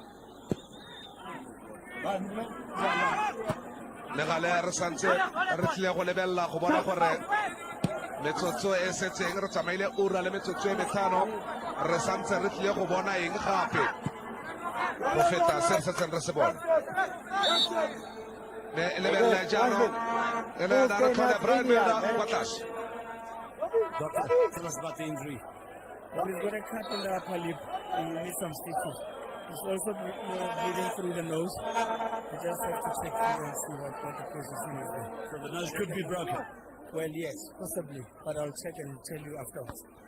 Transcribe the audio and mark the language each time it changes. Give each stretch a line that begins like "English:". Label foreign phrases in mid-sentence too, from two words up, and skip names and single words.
Tswana: le gale re santse re tlile go lebelela go bona gore metsotso e setseng re tsamaile ura le metsotso e metlhano re santse re tlile go bona eng gape go feta se re setseng re se bona lebelela jaanong e le na re tlhola Brian Milner kwa tlase.
English: Doctor, tell us about the injury. Well, he's got a cut in the upper lip. He needs some stitches. He's also bleeding through the nose. We just have to check through and see what the position is there. So the nose could be broken. Well, yes, possibly, but I'll check and tell you afterwards.